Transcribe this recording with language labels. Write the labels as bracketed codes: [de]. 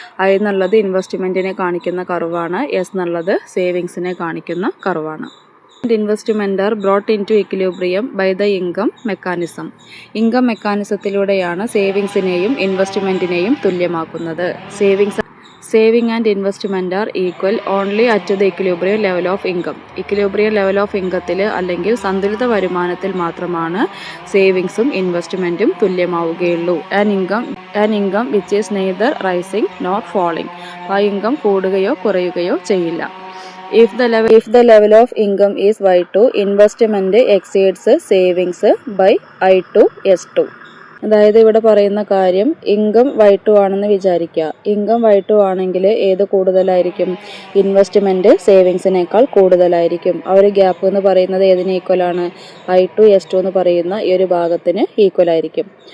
[ml] I എന്നുള്ളത് ഇൻവെസ്റ്റ്മെൻറ്റിനെ കാണിക്കുന്ന കർവാണ്, S എന്നുള്ളത് സേവിങ്സിനെ കാണിക്കുന്ന കർവാണ്. [en] Investment are brought into equilibrium by the income mechanism. [ml] Income മെക്കാനിസത്തിലൂടെയാണ് സേവിങ്സിനെയും ഇൻവെസ്റ്റ്മെൻറ്റിനെയും തുല്യമാക്കുന്നത്. [en] Saving and investment are equal only at the equilibrium level of income. Equilibrium level of income [ml] അല്ലെങ്കിൽ സന്തുലിത വരുമാനത്തിൽ മാത്രമാണ് സേവിങ്സും ഇൻവെസ്റ്റ്മെൻറ്റും തുല്യമാവുകയുള്ളൂ. [en] An income which is neither rising nor falling. [ml] ആ income കൂടുകയോ കുറയുകയോ ചെയ്യില്ല. [en] If the level of income is Y2, investment exceeds savings by I2 S2. [ml] അതായത് ഇവിടെ പറയുന്ന കാര്യം ഇൻകം Y2 ആണെന്ന് വിചാരിക്കുക. ഇൻകം Y2 ആണെങ്കിൽ ഏത് കൂടുതലായിരിക്കും? ഇൻവെസ്റ്റ്മെൻറ്റ് സേവിങ്സിനേക്കാൾ കൂടുതലായിരിക്കും. ആ ഒരു ഗ്യാപ്പ് എന്ന് പറയുന്നത് ഏതിന് ഈക്വലാണ്? I2 S2 എന്ന് പറയുന്ന ഈ ഒരു ഭാഗത്തിന് ഈക്വൽ ആയിരിക്കും.